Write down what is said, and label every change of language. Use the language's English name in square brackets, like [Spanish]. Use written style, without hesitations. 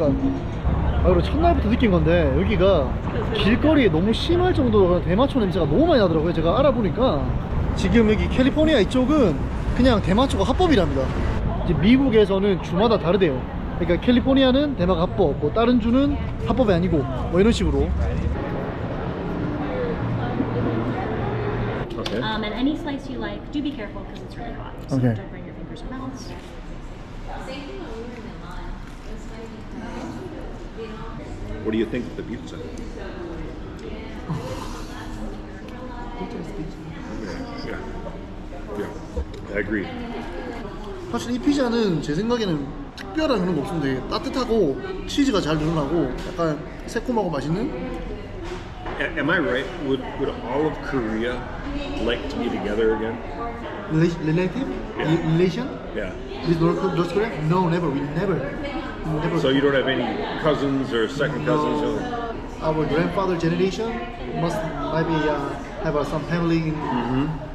[Korean] 그러니까 그리고 첫날부터 느낀 건데 여기가 길거리에 너무 심할 정도로 대마초 냄새가 너무 많이 나더라고요. 제가 알아보니까 지금 여기 캘리포니아 이쪽은 그냥 대마초가 합법이랍니다. 이제 미국에서는 주마다 다르대요. 그러니까 캘리포니아는 대마가 합법, 뭐 다른 주는 합법이 아니고 뭐 이런 식으로. [English] Okay. And any slice you like, do be careful because it's really hot. So Okay. don't burn your fingers or mouths. What do you think of the pizza? Yeah. I agree. [Korean] 사실 이 피자는 제 생각에는 특별한 그런 거 없습니다. 되게 따뜻하고 치즈가 잘 늘어나고 약간 새콤하고 맛있는. [English] Am I right? Would all of Korea like to be together again? Relative? Yeah. Relation? Yeah. With North Korea? No, never. We never. So you don't have any cousins or second cousins? No. Our grandfather generation must maybe have some family in.